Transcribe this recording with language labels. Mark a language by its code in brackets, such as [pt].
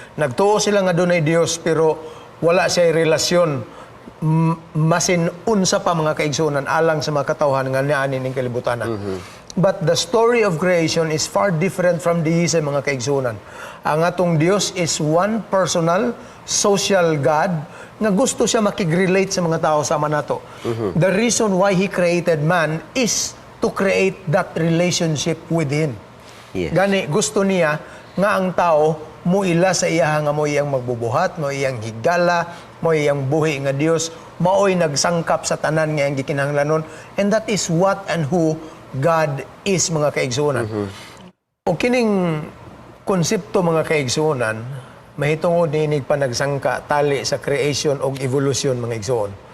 [ceb] Nagtuo sila nga dunay Dios pero wala siya relasyon masin unsa pa mga kaigsunan alang sa mga katawhan nga niani ning kalibutan. [en] But the story of creation is far different from deism mga kaigsunan. [ceb] Ang atong Dios is one personal, social God nga gusto siya makig-relate sa mga tao sama nato. [en] The reason why He created man is to create that relationship with Him. Yes. [ceb] Gani, gusto niya nga ang tao muila sa iya nga mo iyang magbubuhat, mo iyang higala, mo iyang buhi nga Dios, maoy nagsangkap sa tanan nga iyang gikinahanglanon. [en] And that is what and who God is mga kaigsuonan. [ceb] O kining konsepto mga kaigsuonan, mahitungod niinig pa nagsangka tali sa creation o evolution mga igsuon.